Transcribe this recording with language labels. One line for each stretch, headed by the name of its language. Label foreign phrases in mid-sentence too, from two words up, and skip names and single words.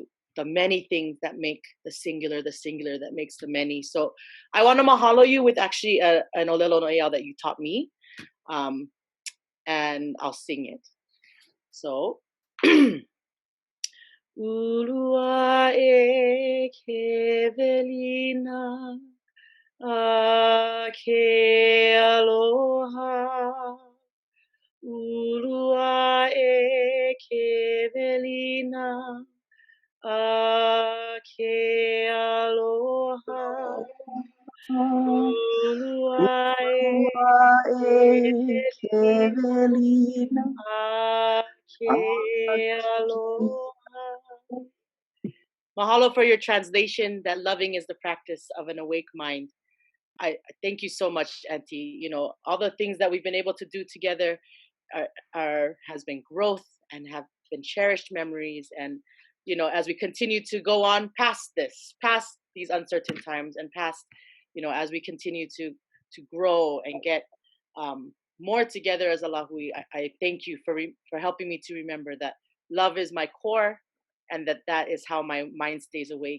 English: The many things that make the singular that makes the many. So I want to mahalo you with actually an
Hawaiian: ʻŌlelo Noʻeau
English: that you taught me. And I'll sing it. So,
Hawaiian: Ulua e ke velina, a ke aloha. Ulua e ke velina, a ke aloha. Ulua e ke velina, a ke aloha.
English: Mahalo for your translation, that loving is the practice of an awake mind. I thank you so much, Auntie. All the things that we've been able to do together has been growth and have been cherished memories. And, as we continue to go on past these uncertain times and past, as we continue to grow and get more together as a lahui, I thank you for helping me to remember that love is my core, and that is how my mind stays awake.